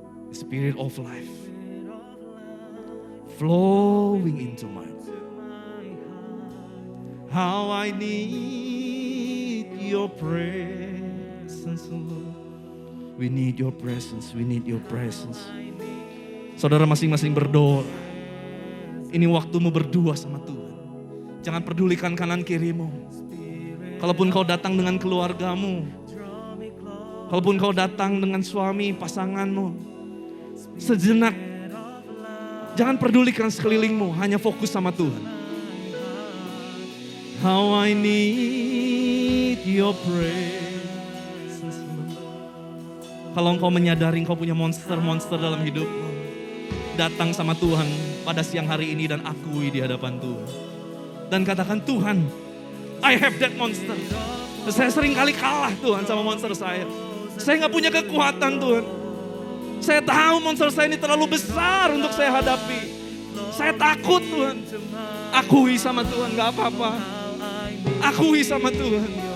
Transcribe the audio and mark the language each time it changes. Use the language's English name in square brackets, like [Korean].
[English] The spirit of life flowing into my heart. How I need your presence, Lord. We need your presence, we need your presence. [Indonesian] Saudara masing-masing berdoa. Ini waktumu berdua sama Tuhan. Jangan pedulikan kanan kirimu. Kalaupun kau datang dengan keluargamu, kalaupun kau datang dengan suami, pasanganmu, sejenak jangan pedulikan sekelilingmu, hanya fokus sama Tuhan. [English] How I need your presence. [Indonesian] Kalau engkau menyadari engkau punya monster-monster dalam hidupmu, datang sama Tuhan pada siang hari ini dan akui di hadapan Tuhan. Dan katakan, Tuhan, [English] I have that monster. [Indonesian] Saya sering kali kalah Tuhan sama monster saya. Saya gak punya kekuatan Tuhan. Saya tahu monster saya ini terlalu besar untuk saya hadapi. Saya takut Tuhan. Akui sama Tuhan, gak apa-apa. Akui sama Tuhan.